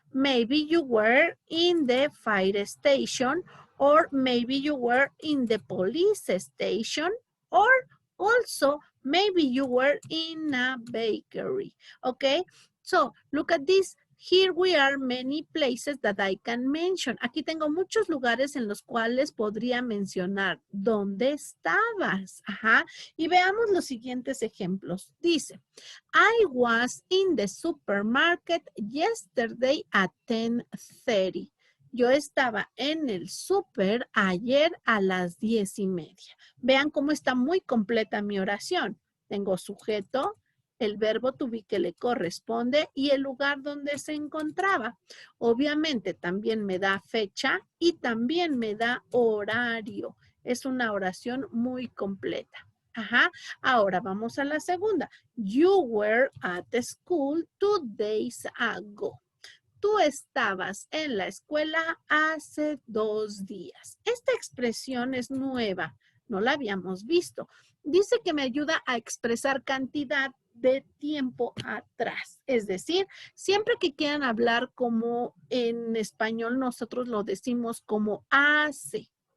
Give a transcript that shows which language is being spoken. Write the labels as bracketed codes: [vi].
[en] Maybe you were in the fire station, or maybe you were in the police station, or also maybe you were in a bakery. Okay, so look at this. Here we are many places that I can mention. [es] Aquí tengo muchos lugares en los cuales podría mencionar dónde estabas. Y veamos los siguientes ejemplos. [en] Dice, I was in the supermarket yesterday at 10:30. [es] Yo estaba en el súper ayer a las 10:30. Vean cómo está muy completa mi oración. Tengo sujeto, el verbo to be que le corresponde y el lugar donde se encontraba. Obviamente también me da fecha y también me da horario. Es una oración muy completa. Ajá. Ahora vamos a la segunda. [en] You were at the school 2 days ago. [es] Tú estabas en la escuela hace 2 días. Esta expresión es nueva, no la habíamos visto. Dice que me ayuda a expresar cantidad de tiempo atrás. Es decir, siempre que quieran hablar como en español, nosotros lo decimos como hace.